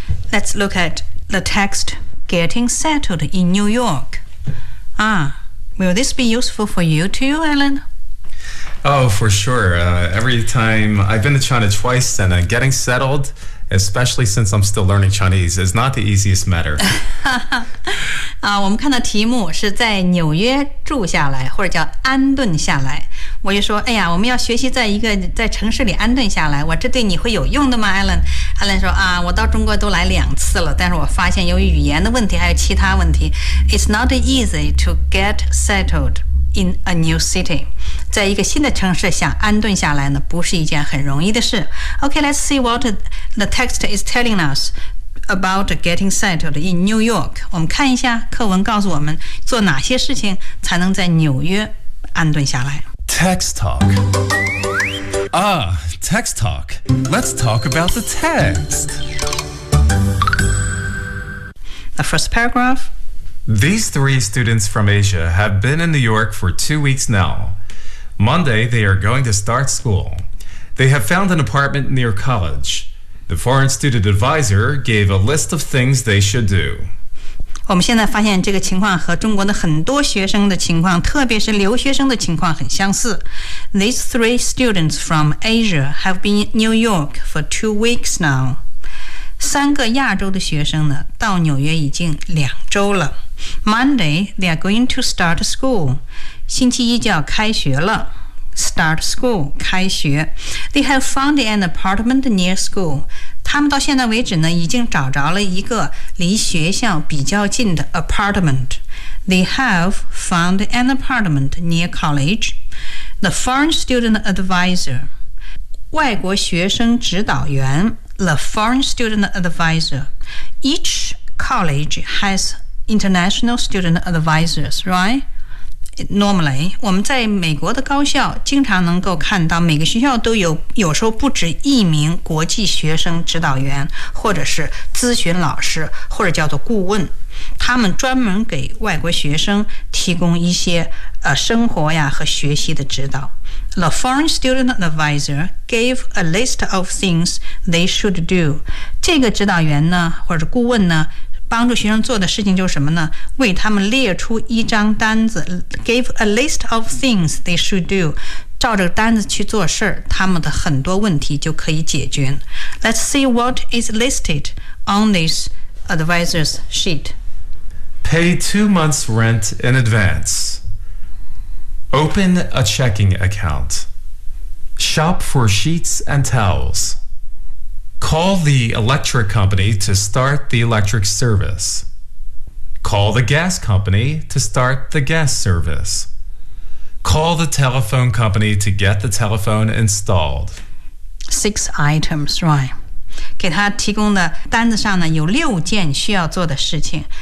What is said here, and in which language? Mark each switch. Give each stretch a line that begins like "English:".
English: Let's look at the text Getting Settled in New York. Will this be useful for you too, Alan? Oh, for sure. Every time I've been to China twice, and getting settled, especially since I'm still learning Chinese, is not the easiest matter.
Chinese: 我们看到题目是在纽约住下来，或者叫安顿下来。我就说，哎呀，我们要学习在城市里安顿下来。我这对你会有用的吗 ，Alan？ Alan 说，我到中国都来两次了，但是我发现由于语言的问题还有其他问题 ，
English: It's not easy to get settled. In a new city.
Chinese: 在一个新的城市想安顿下来呢，不是一件很容易的事。
English: OK, let's see what the text is telling us about getting settled in New York.
Chinese: 我们看一下课文告诉我们做哪些事情才能在纽约安顿下来。
English: Text talk. Text talk. Let's talk about the text. The first paragraph. These three students from Asia have been in New York for 2 weeks now. Monday, they are going to start school. They have found an apartment near college. The foreign student advisor gave a list of things they should do.
Chinese: 我们现在发现这个情况和中国的很多学生的情况，特别是留学生的情况很相似。
English: These three students from Asia have been in New York for 2 weeks now.
Chinese: 三个亚洲的学生呢，到纽约已经两周了。
English: Monday, they are going to start school.
Chinese: 星期一就要开学了。
English: Start school,
Chinese: 开学。
English: They have found an apartment near school.
Chinese: 他们到现在为止呢，已经找着了一个离学校比较近的 apartment.
English: They have found an apartment near college. The foreign student advisor,
Chinese: 外国学生指导员。
English: The foreign student advisor. Each college has... International student advisors, right? Normally,
Chinese: 我们在美国的高校经常能够看到每个学校都有时候不止一名国际学生指导员，或者是咨询老师，或者叫做顾问。他们专门给外国学生提供一些生活呀和学习的指导。
English: The foreign student advisor gave a list of things they should do.
Chinese: 这个指导员呢，或者顾问呢，帮助学生做的事情就是什么呢？为他们列出一张单子
English: ，gave a list of things they should do.
Chinese: 照着单子去做事，他们的很多问题就可以解决。
English: Let's see what is listed on this advisor's sheet. Pay 2 months' rent in advance. Open a checking account. Shop for sheets and towels. Call the electric company to start the electric service. Call the gas company to start the gas service. Call the telephone company to get the telephone installed. Six items, right?
Chinese: 给他提供的单子上呢有六件需要做的事情。